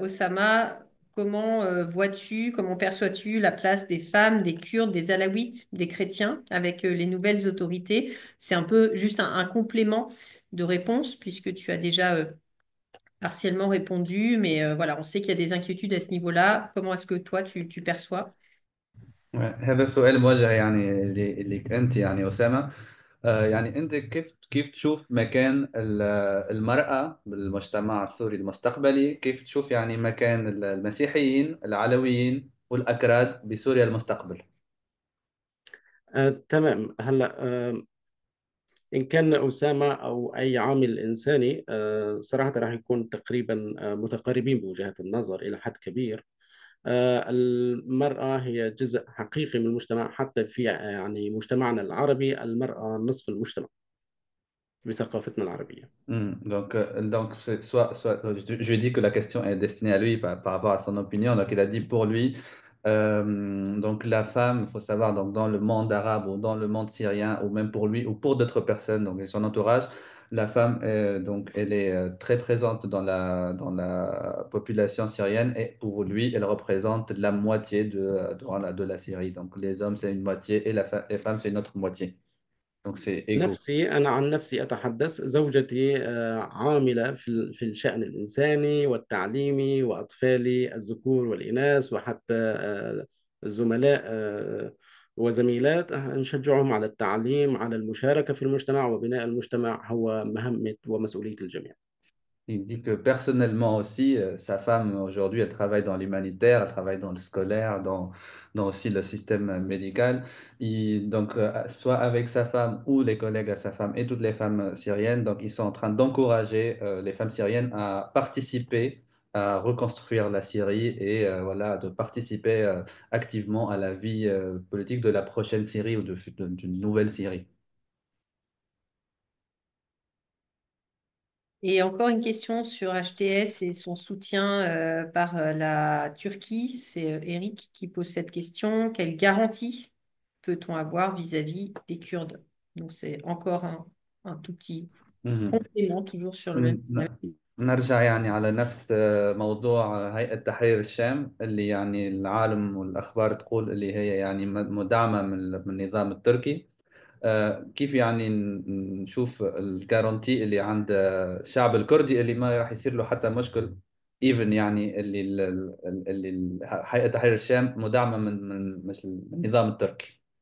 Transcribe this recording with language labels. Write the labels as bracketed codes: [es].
[fr] Osama, comment vois-tu, comment perçois-tu la place des femmes, des Kurdes, des Alaouites, des chrétiens avec les nouvelles autorités? C'est un peu juste un complément de réponse, puisque tu as déjà partiellement répondu, mais voilà, on sait qu'il y a des inquiétudes à ce niveau-là. Comment est-ce que toi, tu perçois? [ar] هذا سؤال موجه يعني لك أنت يعني أسامة. يعني أنت كيف تشوف مكان المرأة بالمجتمع السوري المستقبلي؟ كيف تشوف يعني مكان المسيحيين العلويين والأكراد بسوريا المستقبل؟ تمام. هلا إن كان أسامة أو أي عامل إنساني صراحة راح يكون تقريبا متقاربين بوجهات النظر إلى حد كبير. المرأة هي جزء حقيقي من المجتمع، حتى في يعني مجتمعنا العربي المرأة نصف المجتمع بثقافتنا العربية. [fr] Donc je lui dis que la question est destinée à lui par rapport à son opinion. Donc, il a dit pour lui, donc la femme, il faut savoir, donc dans le monde arabe ou dans le monde syrien, ou même pour lui ou pour d'autres personnes, donc et son entourage, la femme, donc, elle est très présente dans la population syrienne et pour lui, elle représente la moitié voilà, de la Syrie. Donc, les hommes, c'est une moitié et les femmes, c'est une autre moitié. Donc, c'est égaux. [ar] نفسي أنا عن نفسي أتحدث، زوجتي عاملة في الشأن الإنساني والتعليمي، وأطفالي الذكور والإناث، وحتى الزملاء وزميلات نشجعهم على التعليم، على المشاركة في المجتمع، وبناء المجتمع هو مهمة ومسؤولية الجميع. [fr] Il dit que personnellement aussi, sa femme aujourd'hui, elle travaille dans l'humanitaire, elle travaille dans le scolaire, dans aussi le système médical. Donc, soit avec sa femme ou les collègues à sa femme et toutes les femmes syriennes, donc ils sont en train d'encourager les femmes syriennes à participer à reconstruire la Syrie et voilà, de participer activement à la vie politique de la prochaine Syrie ou d'une nouvelle Syrie. Et encore une question sur HTS et son soutien par la Turquie. C'est Eric qui pose cette question. Quelle garantie peut-on avoir vis-à-vis des Kurdes? Donc c'est encore un tout petit complément, toujours sur le même. Mhm. [ar] نرجع يعني على نفس موضوع هيئة تحرير الشام اللي يعني العالم والأخبار تقول اللي هي يعني مدعمة من النظام التركي. كيف يعني نشوف الجارانتي اللي عند الشعب الكردي اللي ما راح يصير له حتى مشكل ايفن يعني اللي هيئة تحرير الشام مدعمة من النظام التركي.